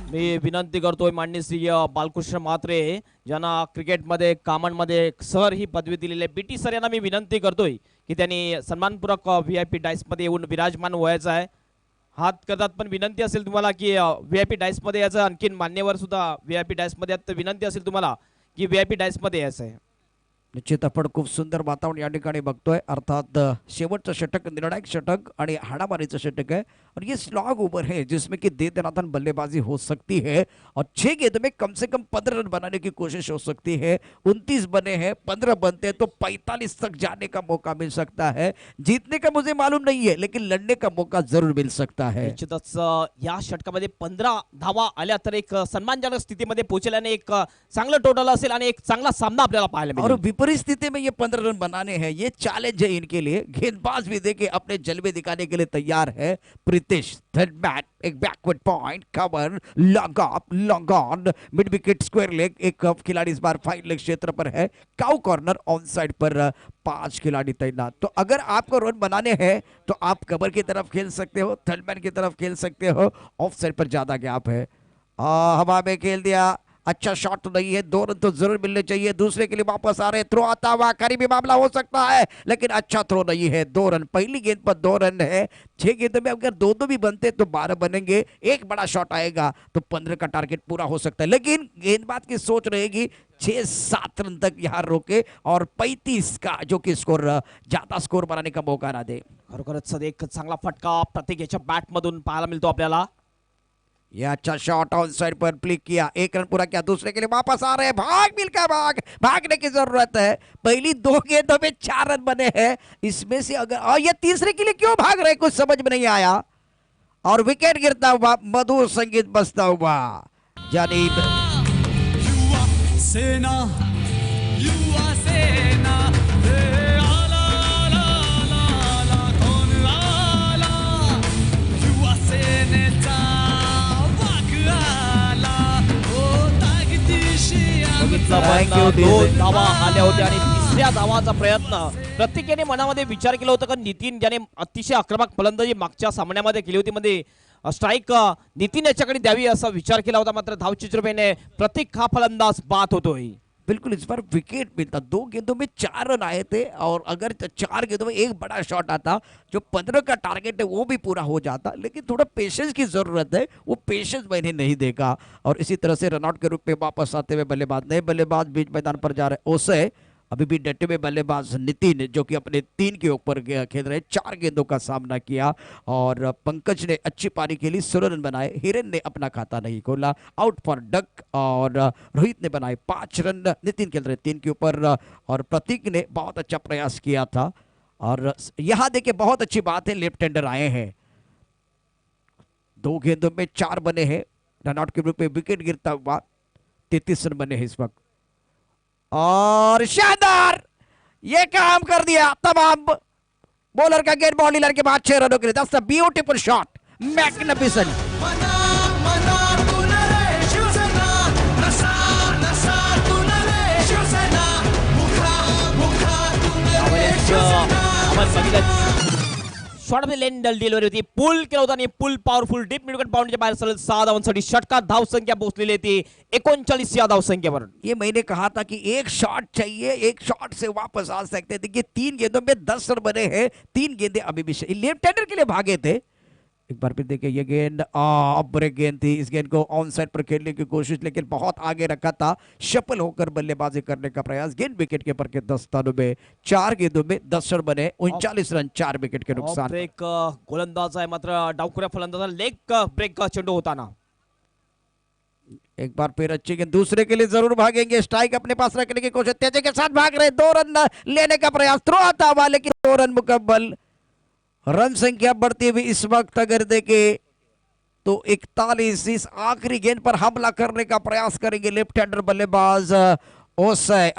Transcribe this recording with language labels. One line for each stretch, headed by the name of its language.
Marathi: मी विनंती करतोय माननीय बालकृष्ण म्हात्रे ज्यांना क्रिकेटमध्ये कामांमध्ये सर ही पदवी दिलेली आहे, बीटी सर यांना मी विनंती करतोय की त्यांनी सन्मानपूर्वक VIP डायस मध्ये येऊन विराजमान व्हायचं आहे. हात करतात, पण विनंती असेल तुम्हाला की VIP डायस मध्ये यायचं. आणखीन मान्यवर सुद्धा VIP डायस मध्ये आहेत, तर विनंती असेल तुम्हाला की VIP डायस मध्ये यायचं आहे. निश्चित आपण खूप सुंदर वातावरण या ठिकाणी बघतोय. अर्थात शेवटचं षटक निर्णायक षटक आणि हाणामारीचं षटक
Hindi: है, और ये स्लॉग ओवर है जिसमें कि दे दनादन बल्लेबाजी हो सकती है, और 6 गेंद में कम से कम 15 रन बनाने की कोशिश हो सकती है. 29 बने हैं, 15 बनते हैं तो 45 तक जाने का मौका मिल सकता है. जीतने का मुझे मालूम नहीं है, लेकिन लड़ने का मौका जरूर मिल सकता है.
Marathi: निश्चितच या षटकामध्ये 15 धावा आल्या तर एक सन्मानजनक स्थितीमध्ये पोहोचल्याने एक चांगलं टोटल असेल आणि एक चांगला सामना आपल्याला पाहायला मिळेल.
Hindi: विपरीत स्थिति में ये 15 रन बनाने हैं, ये चैलेंज है इनके लिए. गेंदबाज भी देखिए अपने जलवे दिखाने के लिए तैयार है. प्रीतेश थर्ड बैट, एक backward point cover, long off, long on, mid wicket square leg. एक खिलाड़ी इस बार फाइन लेग क्षेत्र पर है. काउ कॉर्नर ऑन साइड पर 5 खिलाड़ी तैनात. तो अगर आपको रन बनाने हैं तो आप कवर की तरफ खेल सकते हो, थर्ड मैन की तरफ खेल सकते हो. ऑफ साइड पर ज्यादा गैप है. हवा में खेल दिया, अच्छा शॉट तो नहीं है, 2 रन तो जरूर मिलने चाहिए. दूसरे के लिए वापस आ रहे, थ्रो आता हुआ करीबी मामला हो सकता है, लेकिन अच्छा थ्रो नहीं है. 2 रन, पहली गेंद पर 2 रन है. 6 गेंदों में अगर 2-2 भी बनते तो 12 बनेंगे. एक बड़ा शॉट आएगा तो 15 का टारगेट पूरा हो सकता है. लेकिन गेंदबाज की सोच रहेगी 6-7 रन तक यहाँ रोके और 35 का जो कि स्कोर ज्यादा स्कोर बनाने का मौका ना दे.
Marathi: खरोखरच एक चांगला फटका प्रत्येक याच्या बॅट मधून पाहायला मिळतो आपल्याला.
Hindi: ये अच्छा शॉट ऑन साइड पर क्लिक किया, 1 रन पूरा किया. दूसरे के लिए वापस आ रहे हैं, भाग मिलकर भाग, भागने की जरूरत है. पहली 2 गेंदों में 4 रन बने हैं. इसमें से अगर, और ये तीसरे के लिए क्यों भाग रहे कुछ समझ में नहीं आया. और विकेट गिरता हुआ, मधुर संगीत बजता हुआ. यानी
Marathi: युवा सेना, युवा सेना, रे आला आला आला कोण आला, युवा सेनेचा वाघ आला, ओ ताकदीशी बघितलं
English: Thank
Marathi: पण
English: you, 2 DJ.
Marathi: धावा आल्या होत्या आणि तिसऱ्या धावाचा प्रयत्न प्रत्येकाने मनामध्ये विचार केला होता का नितीन ज्याने अतिशय आक्रमक फलंदाजी मागच्या सामन्यामध्ये केली होती, मध्ये स्ट्राईक नितीन याच्याकडे द्यावी असा विचार केला होता. मात्र धावचित्रपेने प्रत्येक हा फलंदाज बाद होतोय.
Hindi: बिल्कुल इस बार विकेट मिलता. 2 गेंदों में 4 रन आए थे, और अगर 4 गेंदों में एक बड़ा शॉट आता जो 15 का टारगेट है वो भी पूरा हो जाता. लेकिन थोड़ा पेशेंस की जरूरत है, वो पेशेंस मैंने नहीं देखा. और इसी तरह से रनआउट के रूप में वापस आते हुए बल्लेबाज, नए बल्लेबाज बीच मैदान पर जा रहे. ओसे अभी भी डटे हुए बल्लेबाज नितिन जो कि अपने 3 के ऊपर खेल रहे, 4 गेंदों का सामना किया. और पंकज ने अच्छी पारी खेली, 16 रन बनाए. हिरेन ने अपना खाता नहीं खोला, आउट फॉर डक. और रोहित ने बनाए 5 रन. नितिन खेल रहे 3 के ऊपर, और प्रतीक ने बहुत अच्छा प्रयास किया था. और यहां देखिए बहुत अच्छी बात है, लेफ्ट हैंडर आए हैं. 2 गेंदों में 4 बने हैं. रनआउट के रूप में विकेट गिरता हुआ 33 रन बने हैं इस वक्त. और शानदार ये काम कर दिया. तमाम बॉलर का गेट बॉल डीलर के बाद 6 रनों के लिए.
English: That's a beautiful shot, magnificent.
Marathi: मना मना तुला रे शिवसेना, नसा नसा तुला रे शिवसेना, मुखा मुखा तुला रे शिवसेना. आपण बघितलं शॉर्ट मध्ये लेन डिलिव्हरी होती, पुल केला होता आणि पुल पॉवरफुल डीप मिड विकेट बाउंड्रीच्या बाहेर सरळ 6 धावांसाठी षटकात धाव संख्या पोहोचलेली आहे 39 या धाव संख्येवर.
Hindi: ये मैंने कहा था कि एक शॉट चाहिए, एक शॉट से वापस आ सकते थे. देखिए 3 गेंदों में 10 रन बने हैं. 3 गेंदे अभी भी लेफ्ट हैंडर के लिए भागे थे. एक बार फिर देखिए ये गेंद ब्रेक गेंद थी। इस गेंद ऑन साइड पर खेलने की कोशिश, लेकिन बहुत आगे रखा था। शफल होकर बल्लेबाजी करने का प्रयास। गेंद विकेट कीपर के 10 स्थानों में 4 गेंदों में 10 रन बने। 39 रन 4 विकेट के नुकसान।
Marathi: ब्रेक गोलंदाज आहे मात्र डावखुऱ्या फलंदाजा लेग ब्रेक चेंडू होताना।
Hindi: एक बार फिर अच्छी गेंद, दूसरे के लिए जरूर भागेंगे। स्ट्राइक अपने पास रखने की कोशिश, तेजी के साथ भाग रहे। 2 रन लेने का प्रयास, थ्रो आता हुआ, लेकिन 2 रन मुकम्मल। रन संख्या बढ़ती हुई इस वक्त अगर देखे तो 41। इस आखिरी गेंद पर हमला करने का प्रयास करेंगे लेफ्ट हैंडर बल्लेबाज ओसै।